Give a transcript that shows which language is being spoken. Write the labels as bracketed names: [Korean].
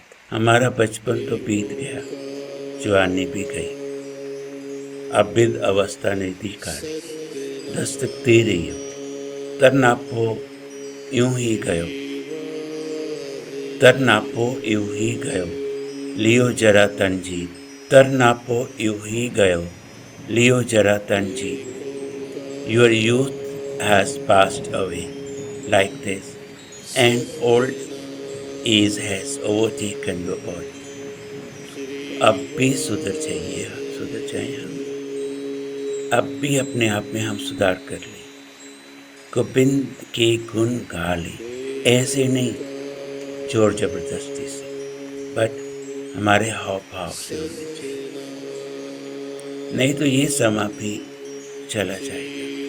[Hindi] हमारा बचपन तो बीत गया, जवानी भी गई, अब वृद्ध अवस्था नजदीक आ रही, दस्तक दे रही हो। तरनापो यूं ही गयो, तरनापो यूं ही गयो, लियो जरा तंजीब, तरनापो यूं ही गयो, लियो जरा तंजीब। [English] Your youth has passed away like this, and old age has overtaken your body। [Hindi] अब भी सुधर जाइए, सुधर जाइए हम। अब भी अपने आप में हम सुधार कर लें, गोविंद के गुण गा लें, ऐसे नहीं जोर जबरदस्ती से, बट हमारे हाव भाव से होने चाहिए, नहीं तो ये समा भी चला जाएगा।